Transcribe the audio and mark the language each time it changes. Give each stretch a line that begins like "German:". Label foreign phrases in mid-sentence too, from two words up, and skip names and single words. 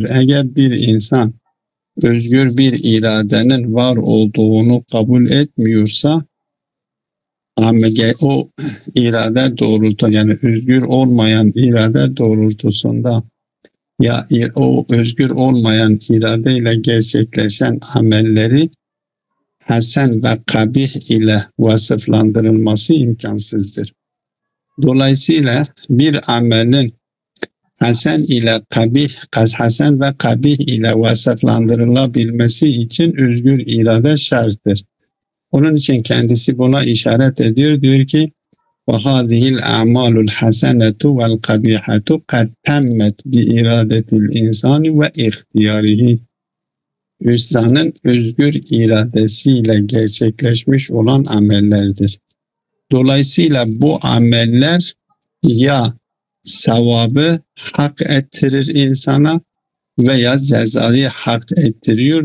Turkish: Eğer bir insan özgür bir iradenin var olduğunu kabul etmiyorsa o irade doğrultusunda yani özgür olmayan irade doğrultusunda ya o özgür olmayan iradeyle gerçekleşen amelleri hasen ve kabih ile vasıflandırılması imkansızdır. Dolayısıyla bir amelin hasen ve kabih ile vasıflandırılabilmesi için özgür irade şarttır. Onun için kendisi buna işaret ediyor. Diyor ki
Arabic: وَهَذِهِ الْاَعْمَالُ الْحَسَنَةُ وَالْقَبِيحَةُ قَدْ تَمَّتْ بِاِرَادَةِ الْاِنْسَانِ وَاِخْتِيَارِهِ.
Turkish: İnsanın özgür iradesiyle gerçekleşmiş olan amellerdir. Dolayısıyla bu ameller ya sevabı hak ettirir insana veya cezayı hak ettiriyor.